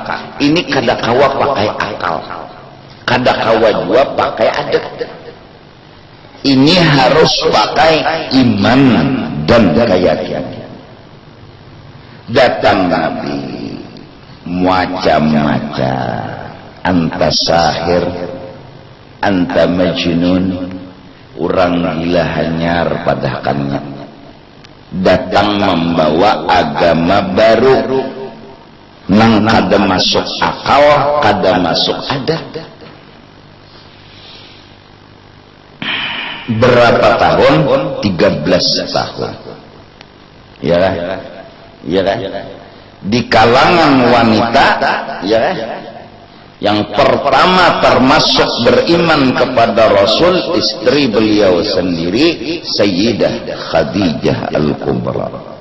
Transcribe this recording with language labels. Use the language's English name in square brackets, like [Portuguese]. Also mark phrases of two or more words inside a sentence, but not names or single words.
[Banjar] Ini kada kawa pakai akal, kada kawa juga pakai adat. Ini harus pakai iman dan keyakinan. Datang Nabi macam-macam. [Arabic] Anta sahir, anta majnun, [Banjar] orang gila hanyar padakannya. Datang membawa agama baru, nang kada masuk akal, kada masuk adat. Berapa tahun? 13 tahun. Ya kan? Ya kan? Di kalangan wanita, ya kan? Yang pertama termasuk beriman kepada Rasul, istri beliau sendiri, Sayyidah Khadijah Al-Kubra.